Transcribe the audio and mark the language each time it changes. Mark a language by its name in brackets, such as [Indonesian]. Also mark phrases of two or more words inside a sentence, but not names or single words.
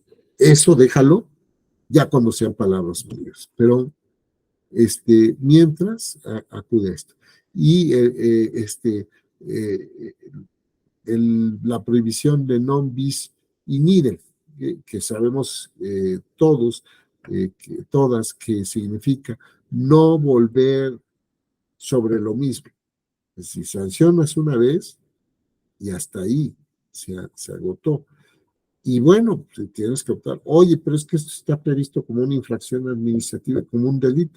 [Spanish] Eso déjalo ya cuando sean palabras mayores, pero mientras acude a esto. Y eh, la prohibición de [Latin] non bis in idem, [Spanish] que sabemos todos, todas, que significa no volver sobre lo mismo. Si sancionas una vez y hasta ahí se agotó. Y bueno, pues, tienes que optar, oye, pero es que esto está previsto como una infracción administrativa, como un delito.